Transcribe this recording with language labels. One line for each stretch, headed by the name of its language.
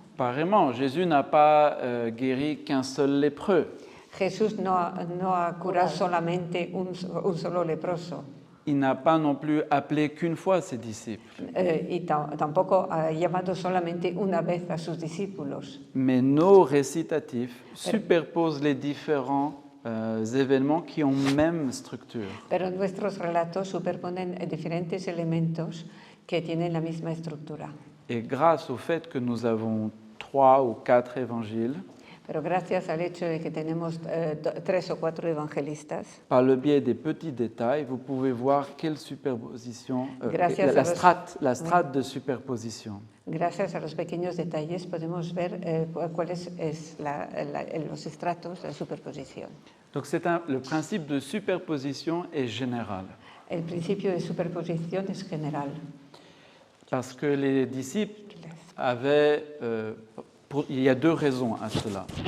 French: Apparemment, Jésus n'a pas guéri qu'un seul lépreux.
Spanish: Jesús no ha curado solamente un solo leproso.
French: Il n'a pas non plus appelé qu'une fois ses disciples.
Spanish: Y tampoco ha llamado solamente una vez a sus discípulos.
French: Mais nos récitatifs superposent les différents événements qui ont même structure.
Spanish: Pero nuestros relatos superponen diferentes elementos que tienen la misma estructura.
French: Et grâce au fait que nous avons 3 ou 4 évangiles,
Spanish: Pero gracias al hecho de que tenemos 3 o 4 evangelistas,
French: par le biais des petits détails, vous pouvez voir quelle superposition,
Spanish: Gracias la a los-
French: strate de superposition.
Spanish: gracias a los pequeños detalles podemos ver cuáles es los estratos, la superposición.
French: Donc le principe de superposition est général,
Spanish: El principio de superposición es general.
French: parce que les disciples avaient... il y a 2 raisons à cela.